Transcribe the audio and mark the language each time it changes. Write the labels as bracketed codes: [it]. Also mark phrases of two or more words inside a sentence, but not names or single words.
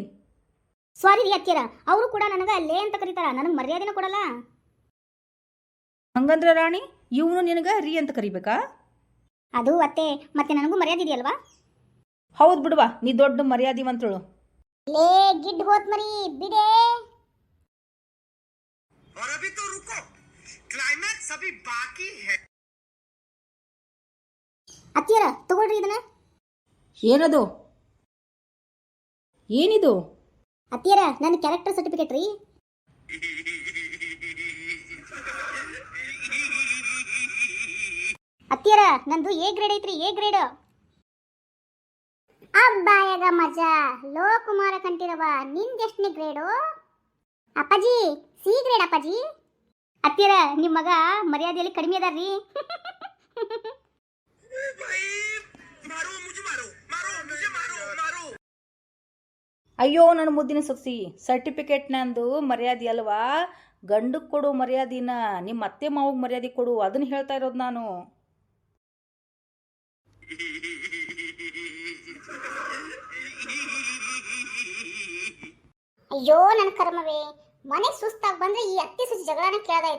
[kn] ಸಾರಿ ರೀ ಅತ್ತಿಯರ, ಅವರು ಕೂಡ ನನಗೆ ಅಲ್ಲೇ ಅಂತ ಕರೀತಾರ, ನನಗೆ ಮರ್ಯಾದೆನ ಕೊಡಲ್ಲ. ಹಂಗಂದ್ರೆ ರಾಣಿ, ಇವನು ನಿನಗ ರೀ ಅಂತ ಕರಿಬೇಕಾ? ಅದು ಅತ್ತೆ, ಮತ್ತೆ ನನಗೂ ಮರ್ಯಾದೆ ಇದೆಯಲ್ವಾ? ಹೌದು ಬಿಡುವ, ನೀ ದೊಡ್ಡ ಮರ್ಯಾದಿವಂತಳು. ಲೇ ಗಿಡ್ ಹೋತ್ ಮರಿ ಬಿಡೆ. [hi] और अभी तो रुको, क्लाइमैक्स अभी बाकी है. [kn] ಅತ್ತಿಯರ ತಗೊಳ್ರಿ ಇದನ್ನ. ಏನದು? ಏನಿದು? ಅತ್ತಿಯರ ನನ್ನ [en] character certificate [kn] ರೀ. ಅತ್ತಿಯರ ನಂದು [en] A grade [kn] ಐತ್ರಿ, [en] A grade. [kn] ಅಬ್ಬಾಯಗ ಮಜಾ, ಲೋ ಕುಮಾರ ಕಂಠೀರವ, ನಿಂದೆಷ್ಟನೇ ಗ್ರೇಡು? ಅಪ್ಪಾಜಿ [en] C grade [kn] ಅಪ್ಪಾಜಿ. ಅತ್ತಿಯರ ನಿಮ್ಮ ಮಗ ಮರ್ಯಾದೆಯಲ್ಲಿ ಕಡಿಮೆ ಅದಾರ್ರಿ. [hi] भाई मारो मुझे, मारो मारो मुझे, मारो मारो. [kn] ಅಯ್ಯೋ ನನ್ನ ಮುದ್ದಿನ ಸೊಸಿ, ಸರ್ಟಿಫಿಕೇಟ್ ನಂದು ಮರ್ಯಾದೆ ಅಲ್ವಾ, ಗಂಡಕ್ಕೆ ಕೊಡು ಮರ್ಯಾದಿನ, ನಿಮ್ಮ ಅತ್ತೆ ಮಾವಿಗೆ ಮರ್ಯಾದೆ ಕೊಡು, ಅದನ್ನ ಹೇಳ್ತಾ ಇರೋದು ನಾನು. ಅಯ್ಯೋ ನನ್ನ ಕರ್ಮವೇ, ಮನೆ ಸುಸ್ತಾಗಿ ಬಂದ್ರೆ ಈ ಅತ್ತಿ ಸುಚ್ಚಿ ಜಗಳನ ಕೇಳದಾಯ್ತು.